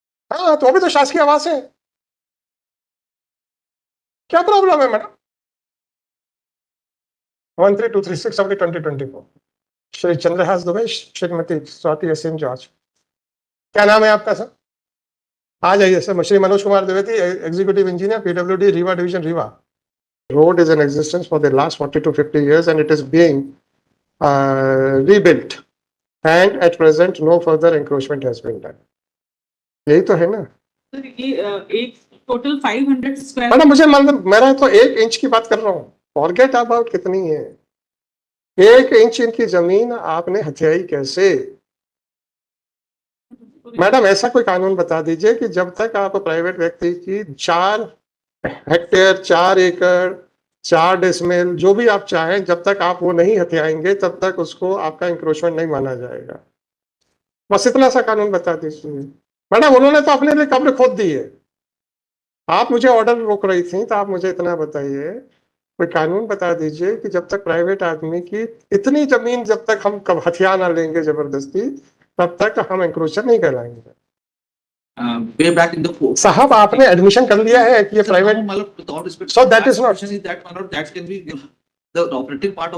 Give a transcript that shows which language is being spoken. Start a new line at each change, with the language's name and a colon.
Hindi: हाँ तो अभी तो शासकीय आवास है, क्या प्रॉब्लम है madam? 13236 of 2024 Shri Chandrahas Dubey, Shrimati Swati Asim George. क्या नाम है आपका सर? आ जाइए sir. Shri Manoj Kumar Dwivedi, executive engineer, PWD Rewa division Rewa.
English: Road is in existence for the last 40 to 50 years and it is being rebuilt and at present no further encroachment has been done.
Hindi: यही तो है ना? Sir ये एक टोटल 500 स्क्वायर, मैडम मुझे मतलब मेरा तो 1 इंच की बात कर रहा हूँ,
English: forget about
Hindi: कितनी है, 1 इंच इनकी जमीन आपने हथियाई कैसे? मैडम ऐसा कोई कानून बता दीजिए कि जब तक आप प्राइवेट व्यक्ति की 4 हेक्टेयर 4 एकड़ 4 डेसिमल जो भी आप चाहें, जब तक आप वो नहीं हथियाएंगे तब तक उसको आपका इंक्रोचमेंट नहीं माना जाएगा। बस इतना सा कानून बता दीजिए। मैडम उन्होंने तो अपने लिए कब्र खोद दी है, आप मुझे ऑर्डर रोक रही थी, तो आप मुझे इतना बताइए, कोई कानून बता दीजिए कि जब तक प्राइवेट आदमी की इतनी जमीन जब तक हम हथियार ना लेंगे जबरदस्ती, तब तक हम इंक्रोचर नहीं कहलाएंगे।
English: way back in the court.
Hindi: साहब आपने एडमिशन कर लिया है कि ये private,
English: With all respect, So that is not- question is that my lord, that can be the operative part of.